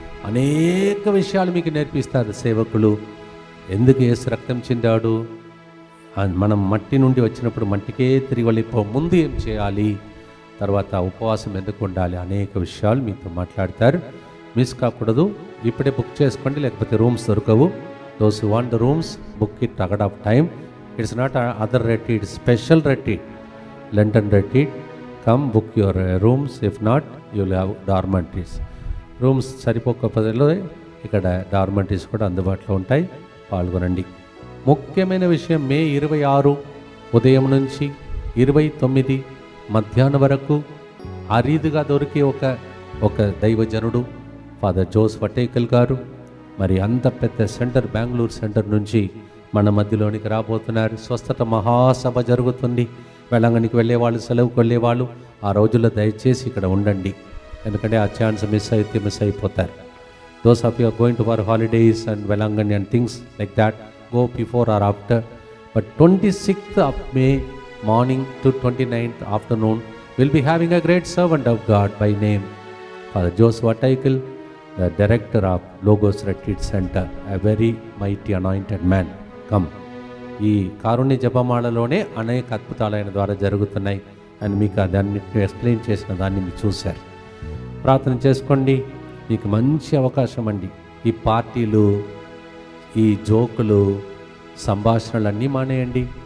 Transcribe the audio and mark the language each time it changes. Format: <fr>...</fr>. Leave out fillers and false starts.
<te>అనేక విషయాలు మీకు నేర్పిస్తారు సేవకులు. ఎందుకు యేసు రక్తం చిందాడు, మనం మట్టి నుండి వచ్చినప్పుడు మట్టికే తిరిగి వెళ్ళిపో, ముందు ఏం చేయాలి, తర్వాత ఉపవాసం ఎందుకు ఉండాలి, అనేక విషయాలు మీతో మాట్లాడతారు. మిస్ కాకూడదు. ఇప్పుడే బుక్ చేసుకోండి, లేకపోతే రూమ్స్ దొరకవు.</te> <en>Those who want the rooms, book it ahead of time. It's not other retreat, special retreat, Lenten retreat. Come book your rooms. If not, you will have dormitories.</en> <te>Rooms సరిపోకపోతే ఇక్కడ dormitories కూడా అందుబాటులో ఉంటాయి, పాల్గొనండి. ముఖ్యమైన విషయం, మే 26 ఉదయం నుంచి 29 మధ్యాహ్నం వరకు అరీదుగా దొరికే ఒక దైవజనుడు ఫాదర్ జోస్ వటేకల్ గారు మరి అంత పెద్ద సెంటర్, బెంగళూరు సెంటర్ నుంచి మన మధ్యలోనికి రాబోతున్నారు. స్వస్థత మహాసభ జరుగుతుంది. వెలంగనికి వెళ్ళేవాళ్ళు, సెలవుకు వెళ్ళేవాళ్ళు ఆ రోజుల్లో దయచేసి ఇక్కడ ఉండండి, ఎందుకంటే ఆ ఛాన్స్ మిస్ అయిపోతారు.</te> <en>Those of you are going to for holidays and Velankanni and things like that, go before or after. But 26th of May morning to 29th afternoon, we'll be having a great servant of God by name Father Joseph Attaikel, the director of Logos Retreat Center, a very mighty anointed man. Come.</en> <te>ఈ కారుణ్య జపమాలలోనే అనేక అద్భుతాలు ఆయన ద్వారా జరుగుతున్నాయి అని మీకు దాన్ని explain చేసిన దాన్ని మీరు చూశారు. ప్రార్థన చేసుకోండి, మీకు మంచి అవకాశం అండి. ఈ పార్టీలు, ఈ జోకులు, సంభాషణలు మానేయండి.</te>